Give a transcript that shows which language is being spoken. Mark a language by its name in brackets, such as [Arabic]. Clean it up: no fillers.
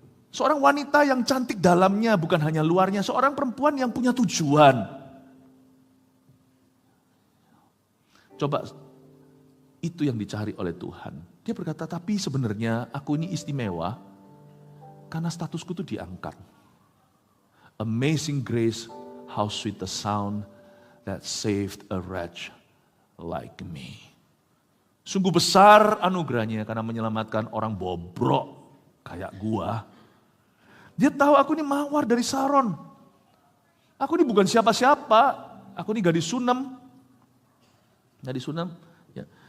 [Indonesian] Seorang wanita yang cantik dalamnya, bukan hanya luarnya. Seorang perempuan yang punya tujuan. Coba, itu yang dicari oleh Tuhan. Dia berkata, tapi sebenarnya aku ini istimewa karena statusku itu diangkat. [English] Amazing grace, how sweet the sound that saved a wretch like me. [Indonesian] Sungguh besar anugerahnya karena menyelamatkan orang bobrok kayak gua. Dia tahu aku ini mawar dari Saron. Aku ini bukan siapa-siapa. Aku ini gadis Sunem. Gadis Sunem. Ya.